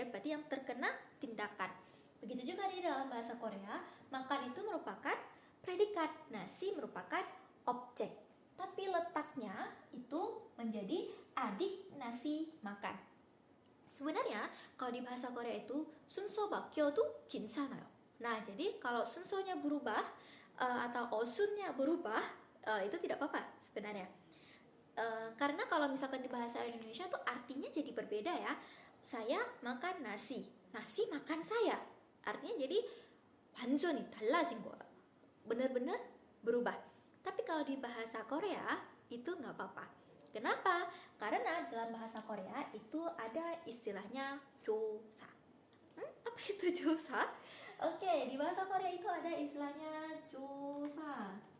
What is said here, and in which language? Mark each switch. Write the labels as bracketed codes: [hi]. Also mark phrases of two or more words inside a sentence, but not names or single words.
[id] Berarti yang terkena tindakan. Begitu juga di dalam bahasa Korea, makan itu merupakan predikat, nasi merupakan objek. Tapi letaknya itu menjadi adik nasi makan. Sebenarnya kalau di bahasa Korea itu [ko] 순서 바뀌어도 괜찮아요. [id] Nah, jadi kalau sunsonya berubah atau osunnya berubah itu tidak apa-apa sebenarnya. Karena kalau misalkan di bahasa Indonesia tuh artinya jadi berbeda ya. Saya makan nasi, nasi makan saya. Artinya jadi [ko] 완전히 달라진 거야. [id] Benar-benar berubah. Tapi kalau di bahasa Korea itu nggak apa-apa. Kenapa? Karena dalam bahasa Korea itu ada istilahnya 조사. Apa itu 조사? Oke, di bahasa Korea itu ada istilahnya 조사.